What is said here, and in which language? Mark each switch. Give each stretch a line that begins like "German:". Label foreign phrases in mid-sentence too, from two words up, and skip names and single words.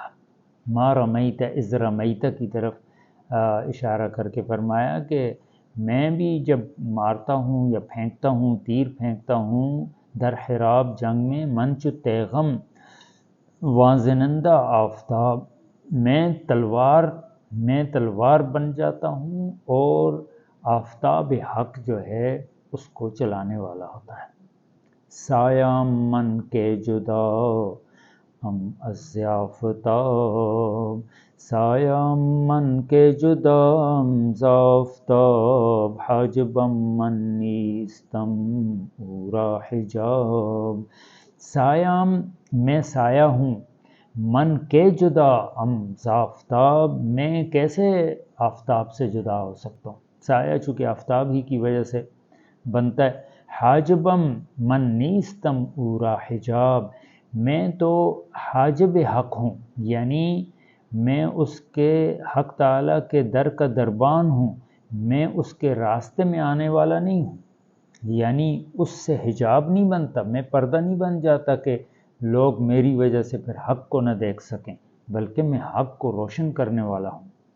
Arabic: ما رمیت اذ رمیت
Urdu: کی طرف اشارہ کر کے فرمایا کہ میں بھی جب مارتا ہوں یا پھینکتا ہوں، تیر پھینکتا ہوں در حراب جنگ میں،
Persian: من چو تیغم واں زنندہ آفتاب،
Urdu: میں تلوار بن جاتا ہوں اور آفتاب حق جو ہے اس کو چلانے والا ہوتا ہے۔
Persian: سایہ من کے جدا ہم از آفتاب، سایہ من کے جدام زافتاب، حاجبم من نیستم اورا حجاب۔
Urdu: سایہ میں سایہ ہوں،
Persian: من کے جدا ام زافتاب
Urdu: میں کیسے آفتاب سے جدا ہو سکتا ہوں؟ سایہ چونکہ آفتاب ہی کی وجہ سے بنتا ہے۔
Persian: حاجبم من نیستم اورا حجاب،
Urdu: میں تو حاجب حق ہوں، یعنی میں اس کے حق تعالیٰ کے در کا دربان ہوں، میں اس کے راستے میں آنے والا نہیں ہوں، یعنی اس سے حجاب نہیں بنتا، میں پردہ نہیں بن جاتا کہ لوگ میری وجہ سے پھر حق کو نہ دیکھ سکیں، بلکہ میں حق کو روشن کرنے والا ہوں۔